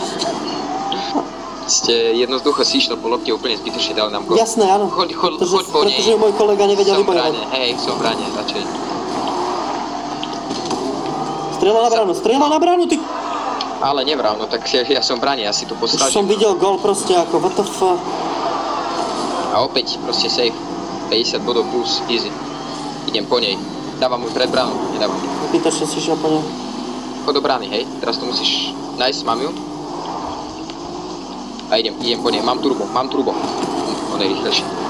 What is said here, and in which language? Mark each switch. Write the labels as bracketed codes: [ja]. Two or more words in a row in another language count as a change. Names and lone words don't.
[sk] Ste jednoducho si išiel po lopte úplne zbytočne, dal nám gól. Jasné, áno. Choď po nej. Pretože môj kolega nevedel vybojovať. Som v bráne, radšej. Strieľa na bránu, ty... Ale nevral, no tak ja som v bráne, ja si to postavím. Už som videl gól proste ako, [en] what the fuck. [sk] A opäť, proste safe. 50 bodov plus, easy. Idem po nej. Dávam ju pred bránu, nedávam. Pýtaš, že si šiel po nej. Chod do brány, hej. Teraz to musíš... Nice, mám ju. A idem po nej. Mám turbo. On je rýchlejší.